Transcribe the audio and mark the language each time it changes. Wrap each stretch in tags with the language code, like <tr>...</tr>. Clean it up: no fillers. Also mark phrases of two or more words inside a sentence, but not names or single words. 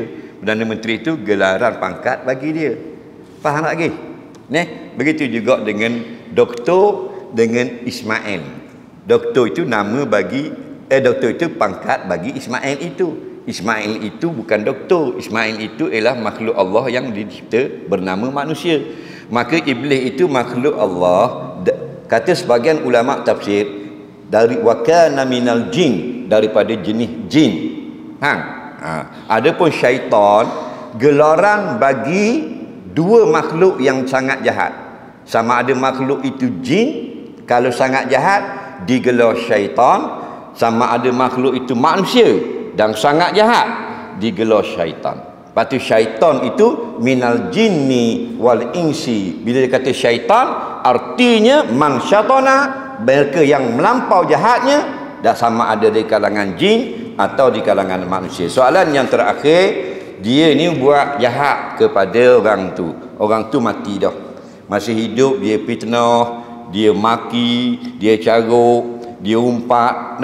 <ms>Perdana Menteri itu gelaran pangkat bagi dia. Faham lagi? Begitu juga dengan doktor dengan Ismail. Doktor itu nama bagi doktor itu pangkat bagi Ismail itu. Ismail itu bukan doktor. Ismail itu ialah makhluk Allah yang dicipta bernama manusia. Maka iblis itu makhluk Allah. Kata sebagian ulama tafsir, dari</ms> <ar>وكان من الجن,</ar> <ms>daripada jenis jin. Adapun syaitan gelaran bagi dua makhluk yang sangat jahat. Sama ada makhluk itu jin, kalau sangat jahat digelar syaitan. Sama ada makhluk itu manusia dan sangat jahat digelar syaitan. Lepas tu syaitan itu</ms> <ar>من الجن والإنس.</ar> <ms>Bila dia kata syaitan, artinya</ms> <ar>من شطن,</ar> <ms>mereka yang melampau jahatnya, dah sama ada di kalangan jin atau di kalangan manusia. Soalan yang terakhir, dia ni buat jahat kepada orang tu. Orang tu mati dah. Masih hidup dia fitnah, dia maki, dia caruk, dia umpat.</ms>